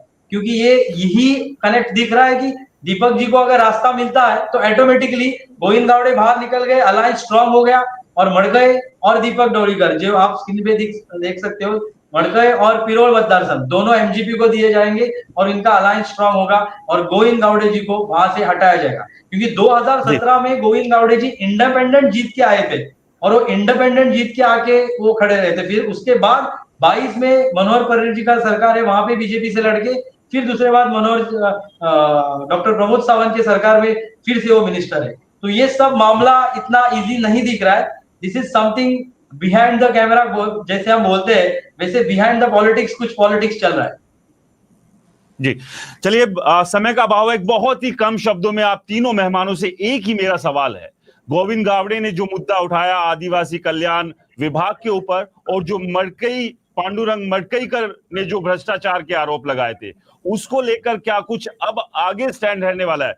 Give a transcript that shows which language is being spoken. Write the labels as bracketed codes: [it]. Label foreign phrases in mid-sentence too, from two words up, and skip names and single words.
[hi] क्योंकि ये यही कनेक्ट दिख रहा है कि दीपक जी को अगर रास्ता मिलता है तो ऑटोमेटिकली गोविंद गावड़े बाहर निकल गए, [en] alliance strong [hi] हो गया, और मड़कई और दीपक ढोलीकर जो आप स्क्रीन पे देख सकते हो, मड़कई और पिरोल मतदार संघ दोनों एमजीपी को दिए जाएंगे और इनका [en] alliance strong [hi] होगा और गोविंद गावड़े जी को वहां से हटाया जाएगा। क्योंकि 2017 में गोविंद गावड़े जी इंडिपेंडेंट जीत के आए थे और वो इंडिपेंडेंट जीत के आके वो खड़े रहे थे। फिर उसके बाद 22 में मनोहर पर्रिकर जी का सरकार है, वहां पे बीजेपी से लड़के, फिर दूसरे बार मनोहर डॉक्टर प्रमोद सावंत की सरकार में फिर से वो मिनिस्टर है। तो ये सब मामला इतना इजी नहीं दिख रहा है। [en] this is something behind the camera, [hi] जैसे हम बोलते हैं वैसे [en] behind the politics [hi] कुछ पॉलिटिक्स चल रहा है। जी चलिए, समय का अभाव है, एक बहुत ही कम शब्दों में आप तीनों मेहमानों से एक ही मेरा सवाल है। गोविंद गावड़े ने जो मुद्दा उठाया आदिवासी कल्याण विभाग के ऊपर, और जो पांडुरंग मडकईकर ने जो भ्रष्टाचार के आरोप लगाए थे, उसको लेकर क्या कुछ अब आगे स्टैंड रहने वाला है?